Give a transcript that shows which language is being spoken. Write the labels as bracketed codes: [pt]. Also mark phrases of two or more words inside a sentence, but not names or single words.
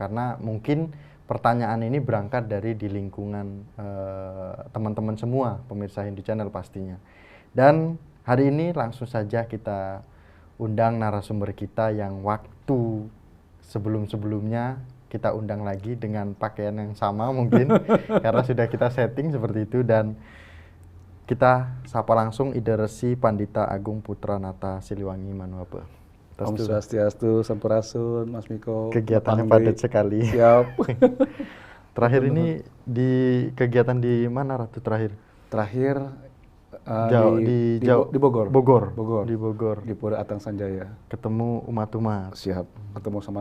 [id] Karena mungkin pertanyaan ini berangkat dari di lingkungan teman-teman semua, pemirsa Hindu Channel pastinya. Dan hari ini langsung saja kita undang narasumber kita yang waktu sebelum-sebelumnya kita undang lagi dengan pakaian yang sama mungkin karena sudah kita setting seperti itu, dan kita sapa langsung Ida Resi Pandita Agung Putra Nata Siliwangi Manuape. Om Swastiastu, Sampurasun, Mas Miko. Kegiatannya padat sekali. Siap. Terakhir ini di kegiatan di mana Ratu terakhir? Terakhir di Bogor. Di Bogor. Di Pura Atang Sanjaya. Ketemu umat-umat. Siap. Ketemu sama.